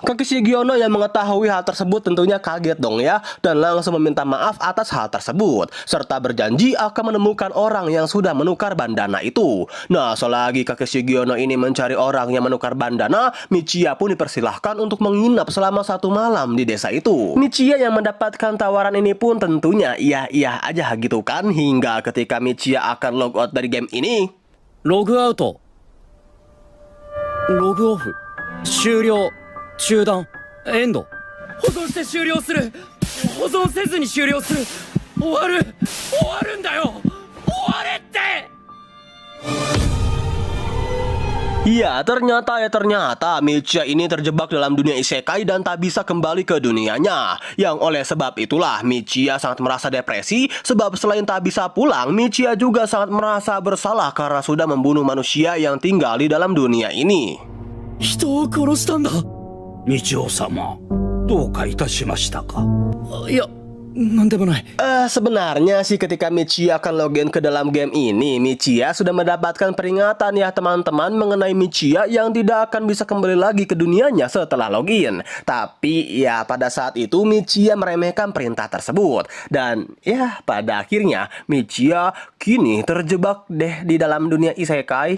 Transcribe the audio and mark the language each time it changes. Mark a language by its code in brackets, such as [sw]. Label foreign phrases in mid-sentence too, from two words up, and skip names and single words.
[id] Kaki Sugiono yang mengetahui hal tersebut tentunya kaget dong ya, dan langsung meminta maaf atas hal tersebut serta berjanji akan menemukan orang yang sudah menukar bandana itu. Nah, selagi Kaki Sugiono ini mencari orang yang menukar bandana, Michiya pun dipersilahkan untuk menginap selama 1 malam di desa itu. Michiya yang mendapatkan tawaran ini pun tentunya iya-iya aja gitu kan, hingga ketika Michiya akan [en] log out [id] dari game ini. [en] Log out. Log off. [ja] 終了。中断。エンド。保存して終了する。保存せずに終了する。終わる。終わるんだよ。終われって。 [id] Iya, ternyata Michiya ini terjebak dalam dunia isekai dan tak bisa kembali ke dunianya. Yang oleh sebab itulah Michiya sangat merasa depresi, sebab selain tak bisa pulang, Michiya juga sangat merasa bersalah karena sudah membunuh manusia yang tinggal di dalam dunia ini. [ja] 人を殺したんだ。道夫様、どうかいたしましたか。いや、なんでもない。 [id] Sebenarnya sih ketika Michiya akan login ke dalam game ini, Michiya sudah mendapatkan peringatan ya teman-teman mengenai Michiya yang tidak akan bisa kembali lagi ke dunianya setelah login. Tapi ya pada saat itu Michiya meremehkan perintah tersebut. Dan ya pada akhirnya Michiya kini terjebak deh di dalam dunia isekai.